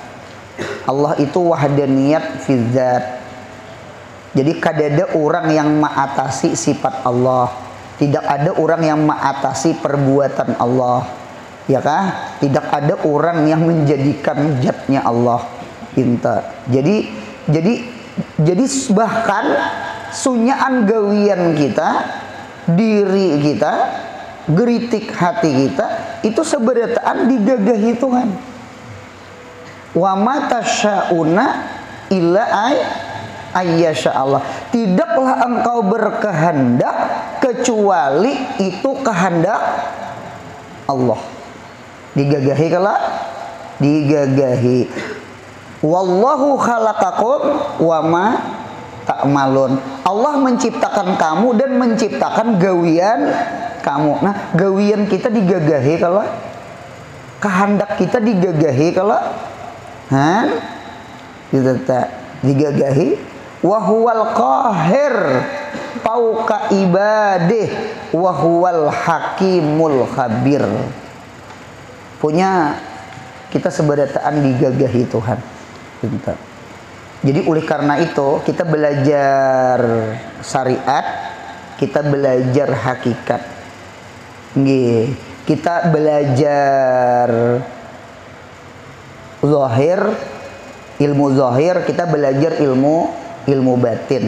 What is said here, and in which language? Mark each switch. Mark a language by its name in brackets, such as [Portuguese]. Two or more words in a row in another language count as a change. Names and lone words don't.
[Indonesian] Allah itu [Arabic] وحدانية في الذات. [Indonesian] Jadi kada ada orang yang mengatasi sifat Allah, tidak ada orang yang mengatasi perbuatan Allah, ya kah? Tidak ada orang yang menjadikan zatnya Allah. [Banjar] Jadi bahkan sunyaan gawian kita, diri kita, geritik hati kita itu seberataan digagahi Tuhan. [Arabic] وما تشاؤون إلا أن يشاء الله. [Indonesian] Tidaklah engkau berkehendak kecuali itu kehendak Allah. [Banjar] Digagahi kala? Digagahi. [Arabic] والله خلقكم وما تعملون. [Indonesian] Allah menciptakan kamu dan menciptakan gawian kamu. [Banjar] Nah, gawian kita digagahi kala? Kehendak kita digagahi kala? Digagahi. [Arabic] وهو القاهر فوق عباده وهو الحكيم الخبير. [Banjar] Punya kita seberataan digagahi Tuhan. [Indonesian] Jadi oleh karena itu kita belajar syariat, kita belajar hakikat. Nggih, kita belajar zahir, ilmu zahir, kita belajar ilmu batin.